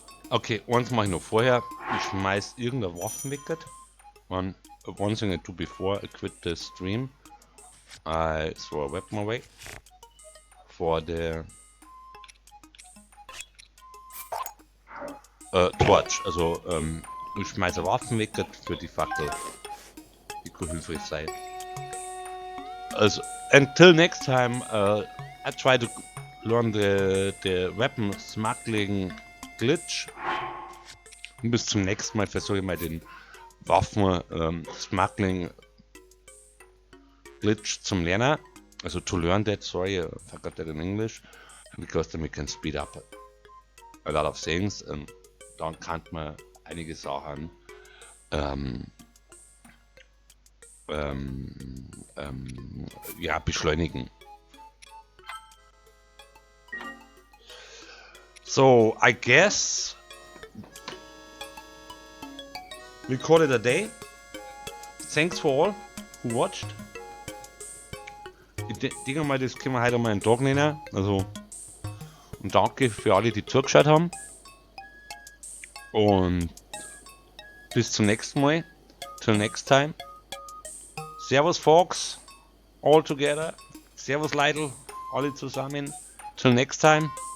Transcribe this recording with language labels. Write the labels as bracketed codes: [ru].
[de] Okay, eins mache ich noch vorher. Ich schmeiß irgendeine Waffen weg. [en] One thing I do before I quit the stream, I throw a weapon away for the Torch. [de] Also, ich schmeiße Waffen weg für die Fackel. Die kann hilfreich sein. [en] Also, until next time, I try to learn the weapon smuggling glitch. [de] Und bis zum nächsten Mal versuche ich mal den Waffen smuggling glitch zum Lernen. [en] Also to learn that, sorry, I forgot that in English. Because then we can speed up a lot of things. [de] Und dann kann man einige Sachen ja, beschleunigen. [en] So, I guess we call it a day. Thanks for all who watched. [de] Ich denke mal, das können wir heute mal einen Tag nennen. Also, und danke für alle, die zugeschaut haben. Und bis zum nächsten Mal. [en] Till next time. Servus Fox, all together. [de] Servus Leidl, alle zusammen. [en] Till next time.